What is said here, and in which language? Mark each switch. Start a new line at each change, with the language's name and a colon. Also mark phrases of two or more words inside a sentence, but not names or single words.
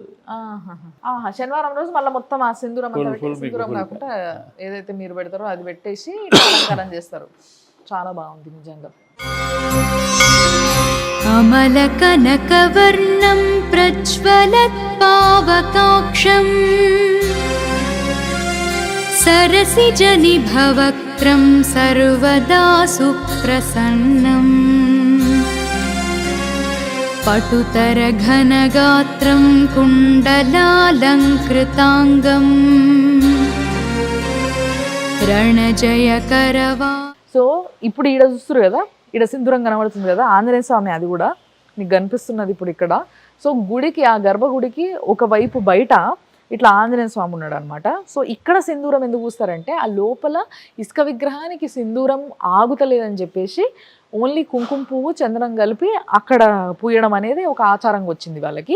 Telugu: అది శనివారం రోజు మళ్ళీ మొత్తం ఆ సింధూరం కాకుండా ఏదైతే మీరు పెడతారో అది పెట్టేసి అలంకారం చేస్తారు. చాలా బాగుంది నిజంగా.
Sanskrit: అమలకనకవర్ణం ప్రజ్వలత్ పావకాక్షం सरसिजनिभवक्त्रं सर्वदा सुप्रसन्नम् पटुतरघनगात्रं कुण्डलालङ्कृताङ्गम् रणजयकरवा.
Telugu: సో ఇప్పుడు ఈడ చూస్తారు కదా, ఈడ సింధూరం కనబడుతుంది కదా, ఆంజనేయ స్వామి అది కూడా నీకు కనిపిస్తున్నది ఇప్పుడు ఇక్కడ. సో గుడికి, ఆ గర్భగుడికి ఒకవైపు బయట ఇట్లా ఆంజనేయ స్వామి ఉన్నాడు అనమాట. సో ఇక్కడ సింధూరం ఎందుకు పూస్తారంటే ఆ లోపల ఇసుక విగ్రహానికి సింధూరం ఆగుతలేదని చెప్పేసి ఓన్లీ కుంకుమ పువ్వు చందనం కలిపి అక్కడ పూయడం అనేది ఒక ఆచారంగా వచ్చింది వాళ్ళకి.